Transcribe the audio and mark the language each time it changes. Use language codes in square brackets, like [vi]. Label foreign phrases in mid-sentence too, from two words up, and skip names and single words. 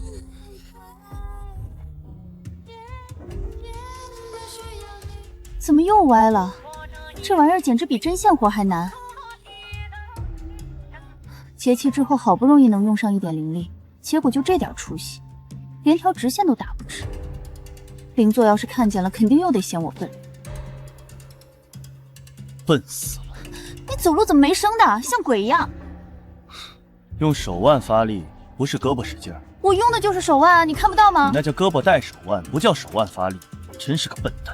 [zh] 怎麼又歪了？這玩意兒簡直比針線活還難。節氣之後好不容易能用上一點靈力，結果就這點出息，連條直線都打不直。靈座要是看見了，肯定又得嫌我笨。笨死了！你走路怎麼沒聲的，像鬼一樣？用手腕發力，不是胳膊使勁兒。我用的就是手腕啊，你看不到嗎？你那叫胳膊帶手腕，不叫手腕發力，真是個笨蛋。